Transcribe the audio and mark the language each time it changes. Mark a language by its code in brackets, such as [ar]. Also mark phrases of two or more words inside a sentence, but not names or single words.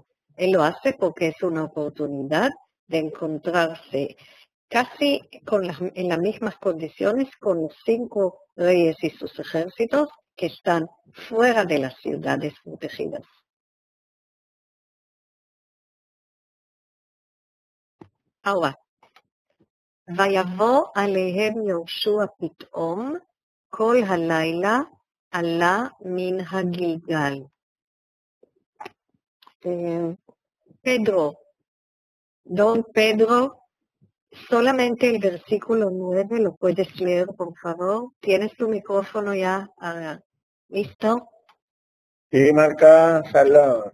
[es] Él lo hace porque es una oportunidad de encontrarse casi en las mismas condiciones con los 5 reyes y sus ejércitos que están fuera de las ciudades protegidas. Ahora, [he] ויבוא עליהם יהושע פתאום, כל הלילה עלה מן הגלגל. [es] Don Pedro, solamente el versículo 9 lo puedes leer, por favor. ¿Tienes tu micrófono ya listo? Sí, Marca, Shalom.